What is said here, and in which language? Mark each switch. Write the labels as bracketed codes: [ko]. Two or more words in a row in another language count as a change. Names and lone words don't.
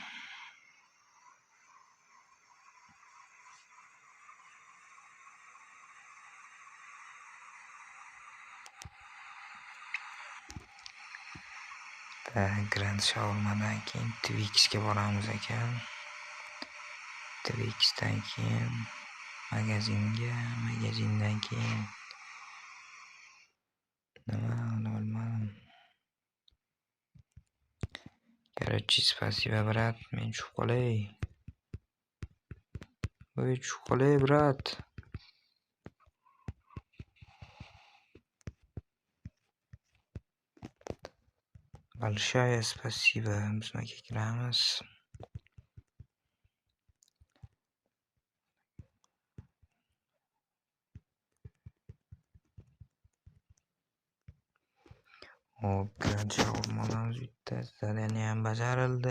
[uz] Grand Shawarmadan keyin Twix'ga boramiz ekan. Twix'dan keyin magazindan keyin nima bilmadim. [ru] Короче, спасибо, брат. [uz] Men tushib qolay. Voy, tushib qolay, brat. [ru] Большое спасибо. [uz] Bizga kiramiz. Grand Shawarmalarimiz bitta zadaniya ham bajarildi.